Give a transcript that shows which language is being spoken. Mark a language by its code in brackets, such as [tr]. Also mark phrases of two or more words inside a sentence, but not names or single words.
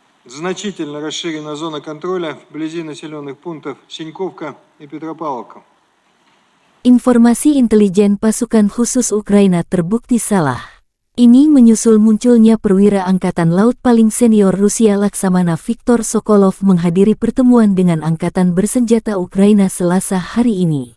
[ru] Значительно расширена зона контроля вблизи населенных пунктов Синьковка и Петропавловка. [id] Informasi intelijen pasukan khusus Ukraina terbukti salah. Ini menyusul munculnya perwira Angkatan Laut paling senior Rusia Laksamana Viktor Sokolov menghadiri pertemuan dengan Angkatan Bersenjata Ukraina Selasa hari ini.